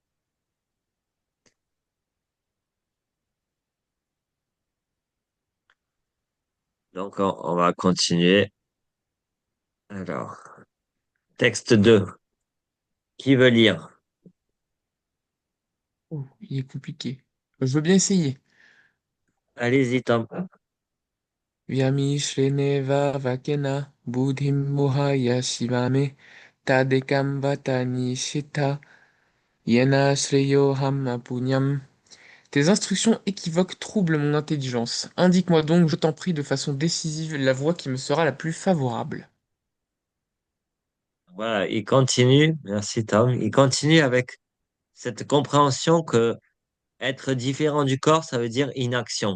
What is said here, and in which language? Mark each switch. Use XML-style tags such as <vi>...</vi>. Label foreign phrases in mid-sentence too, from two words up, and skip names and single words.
<fr>Donc, on va continuer. Alors, texte 2. Qui veut lire? Oh, il est compliqué. Je veux bien essayer. Allez-y, Tom.</fr> <sa>Vyamishrene vakena buddhim mohaya shivame tadekam vatani shita yena shreyo hamma punyam.</sa> <fr>Tes instructions équivoques troublent mon intelligence. Indique-moi donc, je t'en prie, de façon décisive, la voie qui me sera la plus favorable. Voilà, il continue. Merci, Tom. Il continue avec cette compréhension que être différent du corps, ça veut dire inaction.</fr>